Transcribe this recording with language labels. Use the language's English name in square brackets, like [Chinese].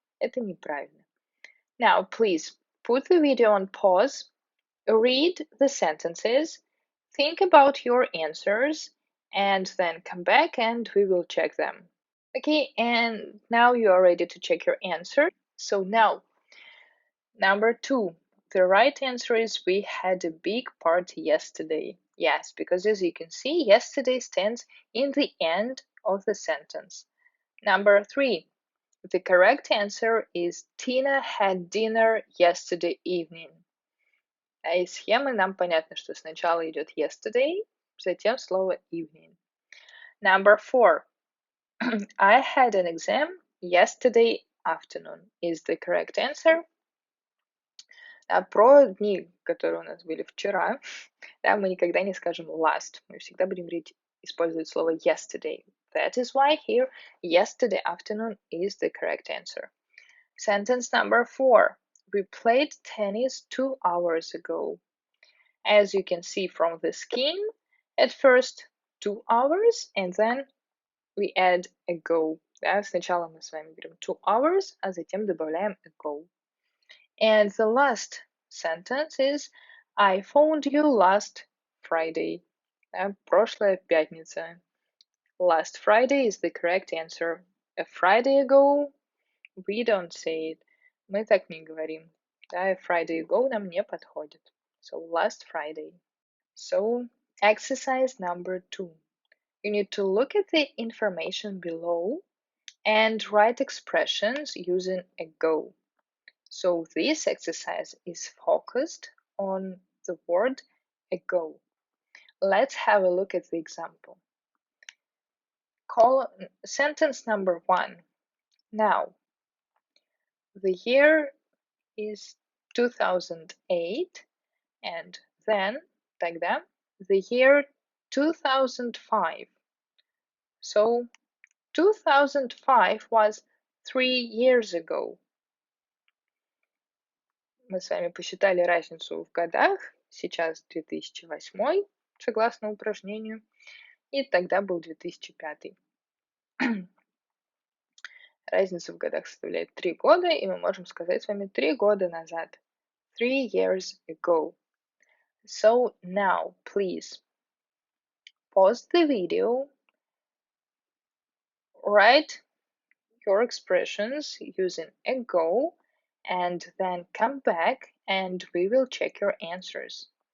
[Russian] Это неправильно. [English] Now, please put the video on pause, read the sentences, think about your answers, and then come back and we will check them. Okay, and now you are ready to check your answer. So now, number 2. The right answer is we had a big party yesterday. Yes, because as you can see, yesterday stands in the end of the sentence. Number 3. The correct answer is Tina had dinner yesterday evening. [Russian] А из схемы нам понятно, что сначала идет yesterday, затем слово evening. [English] Number 4. I had an exam yesterday afternoon is the correct answer. [Russian] А про дни, которые у нас были вчера, да, мы никогда не скажем last. Мы всегда будем использовать слово yesterday. [English] That is why here yesterday afternoon is the correct answer. Sentence number 4. We played tennis 2 hours ago. As you can see from the scheme, at first 2 hours and then we add ago. [Russian] Да, сначала мы с вами берем 2 hours, а затем добавляем ago. [English] And the last sentence is I phoned you last Friday. [Russian] Да, прошлая пятница. [English] Last Friday is the correct answer. A Friday ago, we don't say it. [Russian] Мы так не говорим. Да, [English] a Friday ago [Russian] нам не подходит. [English] So last Friday. So exercise number 2. You need to look at the information below and write expressions using ago. So this exercise is focused on the word ago. Let's have a look at the example. Sentence number 1. Now, the year is 2008 and then, тогда, the year 2005. So 2005 was 3 years ago. [Russian] Мы с вами посчитали разницу в годах. Сейчас 2008, согласно упражнению, и тогда был 2005. Разница в годах составляет 3 года, и мы можем сказать с вами 3 года назад. [English] 3 years ago. So now, please, pause the video, write your expressions using ago, and then come back and we will check your answers.